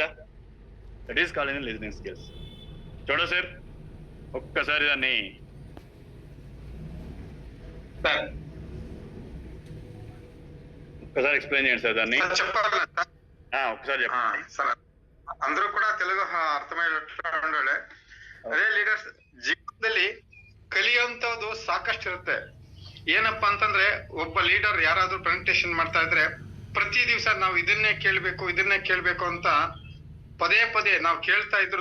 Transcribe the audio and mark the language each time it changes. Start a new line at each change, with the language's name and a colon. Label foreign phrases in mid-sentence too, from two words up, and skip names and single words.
English: that is called listening skills.
Telugu: చూడ సార్, ఒక్కసారి దాన్ని ఒక్కసారి ఎక్స్ప్లెయిన్ చేయండి సార్ దాన్ని. చెప్పాలి ఒక్కసారి చెప్పండి సార్. అందరూ కూడ తెలుగు అర్థమయ్యేటట్టు ఉండాలి.
Kannada: ಅದೇ ಲೀಡರ್ಸ್ ಜೀವನದಲ್ಲಿ ಕಲಿಯುವಂತದ್ದು ಸಾಕಷ್ಟು ಇರುತ್ತೆ. ಏನಪ್ಪಾ ಅಂತಂದ್ರೆ ಒಬ್ಬ ಲೀಡರ್ ಯಾರಾದ್ರೂ ಪ್ರೆಸೆಂಟೇಷನ್ ಮಾಡ್ತಾ ಇದ್ರೆ ಪ್ರತಿ ದಿವಸ ನಾವು ಇದನ್ನೇ ಕೇಳ್ಬೇಕು ಅಂತ ಪದೇ ಪದೇ ನಾವು ಕೇಳ್ತಾ ಇದ್ರು.